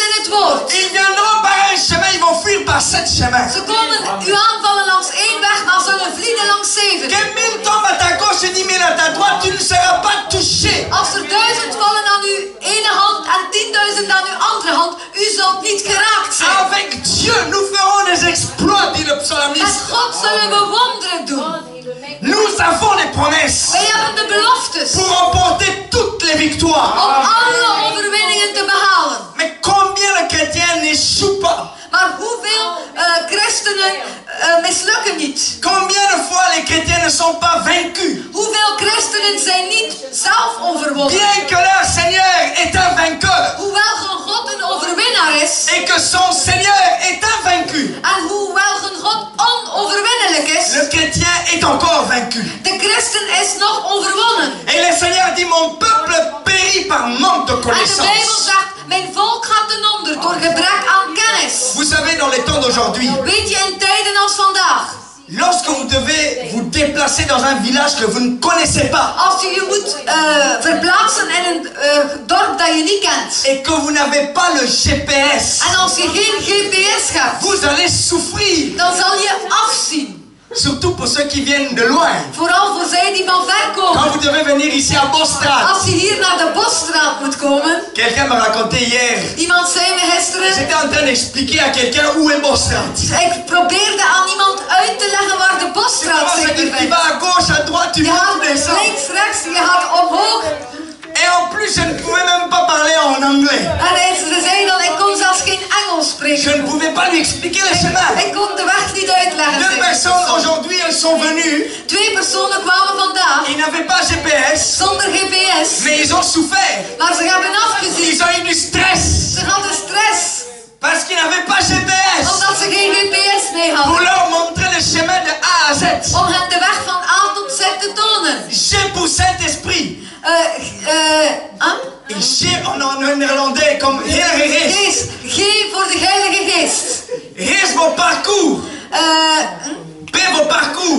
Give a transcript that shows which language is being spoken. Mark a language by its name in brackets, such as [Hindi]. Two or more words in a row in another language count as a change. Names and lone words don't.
[Dutch] woord. [French] Ils viendront par un chemin, ils vont fuir par 7 chemins. [Dutch] Ze komen u aanvallen langs 1 weg, maar zullen vliegen langs 7. [French] Que 1000 tombent à ta gauche et 10 000 à ta droite, tu ne seras pas touché. [Dutch] Als er 1000 vallen aan uw ene hand en 10.000 aan uw andere hand, u zult niet geraakt zijn. [French] Avec Dieu, nous ferons des exploits, dit le [Dutch] Met [French] psalmiste. [Dutch] God zullen we wonderen doen. [French] Nous avons les promesses [Dutch] Wij hebben de beloftes [French] pour remporter toutes les victoires. [Dutch] om alle overwinningen te behalen. [French] Mais combien de chrétiens n'échouent pas? [Dutch] Maar hoeveel christenen mislukken niet? [French] Combien de fois les chrétiens ne sont pas vaincus? [Dutch] Hoeveel christenen zijn niet zelf overwonnen? [French] Bien que leur Seigneur est un vainqueur [Dutch] Hoewel hun God een overwinnaar is. [French] et que son Seigneur est invaincu, [Dutch] En hoewel hun God onoverwinnelijk is. [French] le chrétien est encore vaincu. [Dutch] De christen is nog overwonnen. [French] Et le Seigneur dit, mon peuple périt par manque de [Dutch] En de Bijbel [French] connaissance. [Dutch] zegt, mijn volk gaat ten onder door gebrek aan kennis. [French] Vous savez, dans les temps d'aujourd'hui, [Dutch] Weet je, in tijden als vandaag. [French] lorsque vous devez vous déplacer dans un village que vous ne connaissez pas [Dutch] Als je je moet verplaatsen in een dorp dat je niet kent. [French] et que vous n'avez pas le GPS, [Dutch] En als je geen GPS hebt, [French] vous allez souffrir. [Dutch] dan zal je afzien. [French] Surtout pour ceux qui viennent de loin. [Dutch] Vooral voor zij die van ver [French] Quand [Dutch] komen. [French] vous devez venir ici à Bosstraat, [Dutch] Als je hier naar de Bosstraat moet komen. [French] quelqu'un m'a raconté hier, [Dutch] Iemand zei me gisteren. [French] j'étais en train d'expliquer à quelqu'un où est Bosstraat. [Dutch] Ik probeerde aan iemand uit te leggen waar de Bosstraat zich [French] Tu [Dutch] bevindt. [French] vas à gauche, à droite, tu [Dutch] Je [French] vas [Dutch] gaat [French] descendre. [Dutch] links, rechts, je gaat omhoog. [French] Et en plus, je ne pouvais même pas parler en anglais. [Dutch] En ze zei dan, ik kon zelfs geen Engels [French] Je [Dutch] spreken. [French] ne pouvais pas lui expliquer le chemin. [Dutch] Ik kon de weg niet uitleggen. [French] Deux [Dutch] zei ze. [French] personnes aujourd'hui, elles sont venues. [Dutch] 2 personen kwamen vandaag [French] Ils n'avaient pas GPS, [Dutch] zonder GPS. [French] mais ils ont souffert. [Dutch] Maar ze hebben afgezien. [French] Ils ont eu du stress [Dutch] Ze hadden stress. [French] parce qu'ils n'avaient pas GPS [Dutch] Omdat ze geen GPS mee [French] pour [Dutch] hadden. [French] leur montrer le chemin de A à Z. [Dutch] Om hen de weg van A tot Z te tonen. [French] G pour Saint-Esprit. Et G en néerlandais comme [Dutch] Heilige Geest. Geest. G voor de Heilige Geest. [French] Reste vos parcours. P vos parcours.